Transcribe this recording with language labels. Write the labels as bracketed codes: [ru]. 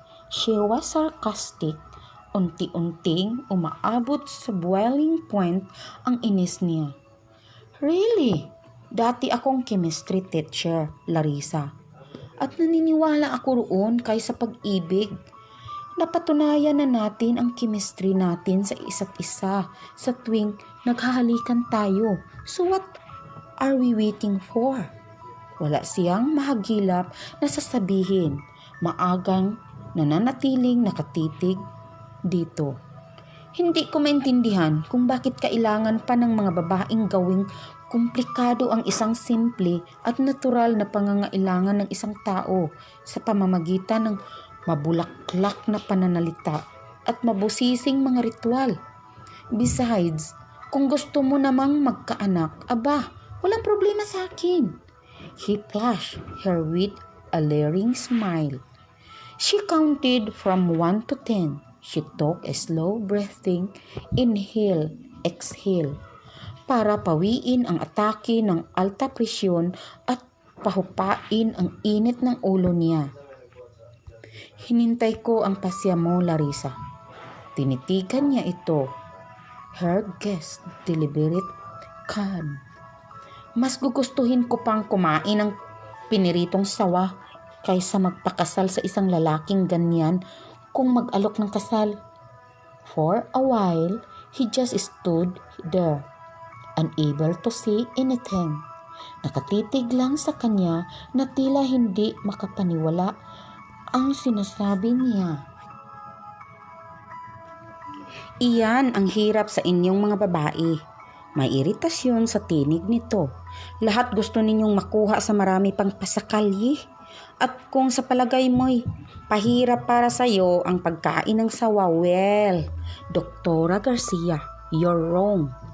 [en] She was sarcastic. [tl] Unti-unting umaabot sa boiling point ang inis niya. [en] Really? [tl] Dati akong chemistry teacher, Larissa. At naniniwala ako roon kaysa pag-ibig. Napatunayan na natin ang chemistry natin sa isa't isa sa tuwing naghahalikan tayo. [en] So what are we waiting for? [tl] Wala siyang mahagilap na sasabihin. Maagang nananatiling nakatitig dito. Hindi ko maintindihan kung bakit kailangan pa ng mga babaeng gawing komplikado ang isang simple at natural na pangangailangan ng isang tao sa pamamagitan ng mabulaklak na pananalita at mabusising mga ritual. Besides, kung gusto mo namang magkaanak, aba, walang problema sa akin. [en] He flashed her with a leering smile. She counted from 1 to 10. She took a slow breathing inhale, exhale, [tl] para pawiin ang atake ng alta presyon at pahupain ang init ng ulo niya. Hinintay ko ang pasya mo, Larissa. Tinitigan niya ito. [en] Her guest deliberate calm. [tl] Mas gugustuhin ko pang kumain ng piniritong sawa kaysa magpakasal sa isang lalaking ganyan kung mag-alok ng kasal. [en] For a while, he just stood there, unable to say anything. [tl] Nakatitig lang sa kanya na tila hindi makapaniwala ang sinasabi niya. Iyan ang hirap sa inyong mga babae. May iritasyon sa tinig nito. Lahat gusto ninyong makuha sa marami pang pasakalye. At kung sa palagay mo'y pahirap para sa'yo ang pagkain ng sawa, well, Doktora Garcia, [en] you're wrong.